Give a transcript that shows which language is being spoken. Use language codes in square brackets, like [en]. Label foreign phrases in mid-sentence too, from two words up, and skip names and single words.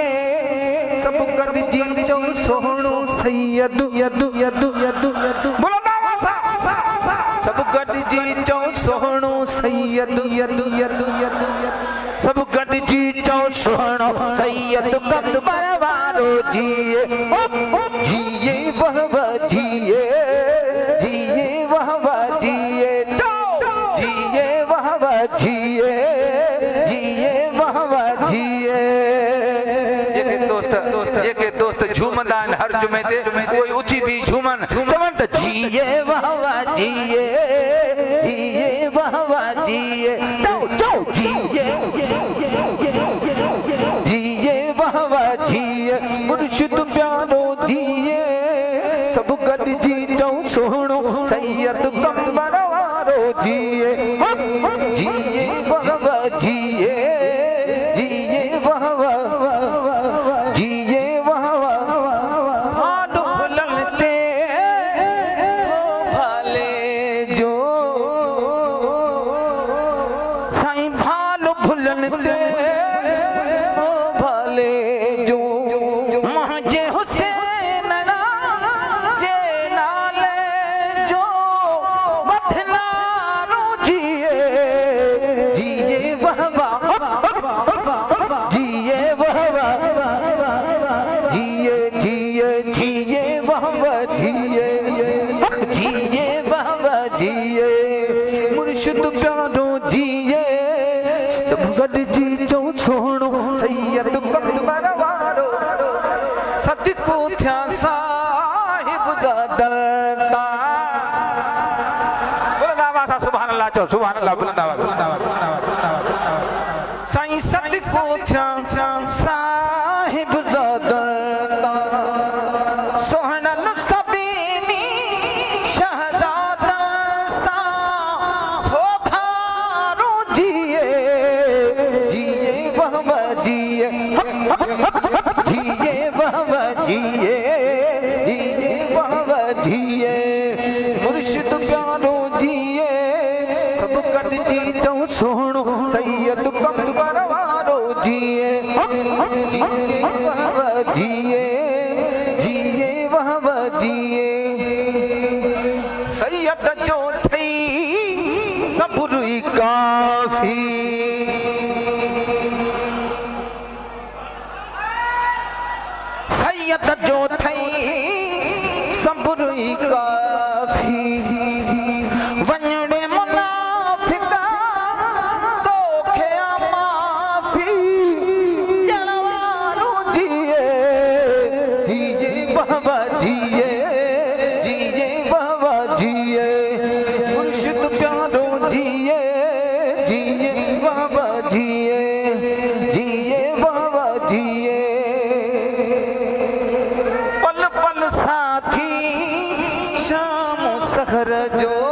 [sd] सब गॾिजी चओ सोहणो सैयद सब गॾिजी चओ सोहणो सैयद सब गॾिजी चओ सोहणो सैयद कमर वारो जिए जिए वह जिए जिए वह जिए जिए वह जिए जिए वह जिए जेके दोस्त झूमंदा आहिनि हर जुमे ते कोई उथी बि झूमन चवनि त जिए वाह जिए जिए वाह जिए चओ जिए जिए वाह जिए मुर्शिद प्यारो जिए सब गॾिजी चओ सोहणो सैयद कमर वारो जिए जिए वाह जिए जिए वाह जिए वाह भाल भुलन ते भाले जो साईं भाल भुलन ते भाले जो मुंहिंजे हुसैन जे नाले जो बथनारो जिए जिए वाह जिए वाह जिए जिए जिए वाह जिए जिए वाह जिए मुर्शिद प्यारो जिए सब गॾिजी चओ सोहणो सैयद कमर वारो सदको थिया साहिब ज़ादा बुलंद आवाज़ सां [ar] سبحان الله [sd] चओ [ar] سبحان الله [sd] बुलंद आवाज़ साईं सदको थिया साहिब ज़ादा सोहणन सभिनी शहज़ादा सां सोभारो जिए जिए वाह जिए जिए वाह जिए जिए वाह जिए मुर्शिद प्यारो जिए सब गॾिजी चओ सोहणो सैयद कमर वारो जिए जिए वाह जिए जिए वाह जिए सैयद जो थई सब्र ई काफ़ी सैयद जो थई सब्र ई काफ़ी वञणे मुनाफ़िका तोखे माफ़ी ॼण वारो जिए जिए बाबा जिए जिए बाबा जिए मुर्शिद प्यारो जिए जिए बाबा जिए जिए बाबा जिए पल पल साथी शाम सहर जो